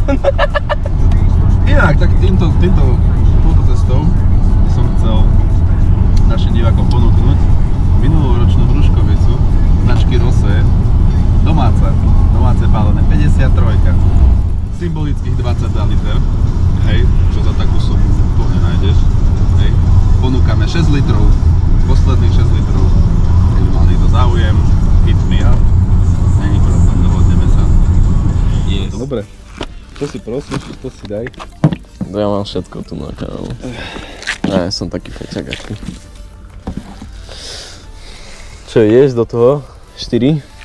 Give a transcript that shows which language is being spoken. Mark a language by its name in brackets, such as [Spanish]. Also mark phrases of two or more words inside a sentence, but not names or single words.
[Slovak] Inak, tak touto cestou som chcel našim divákom ponúknuť minuloročnú hruškovicu značky Rosé, domáce pálené, 53, symbolických 22 liter, hej, čo za takú sumu to nenájdeš, hej. Ponúkame 6 litrov, posledných 6 litrov, keď mal niekto záujem, [English] hit me up, [Slovak] není problém, dohodneme sa. Yes. Dobre, čo si prosíš, to si daj. Ja mám všetko tu na kanálu. Ja som taký feťak ako ty. Čo, ješ do toho? 4?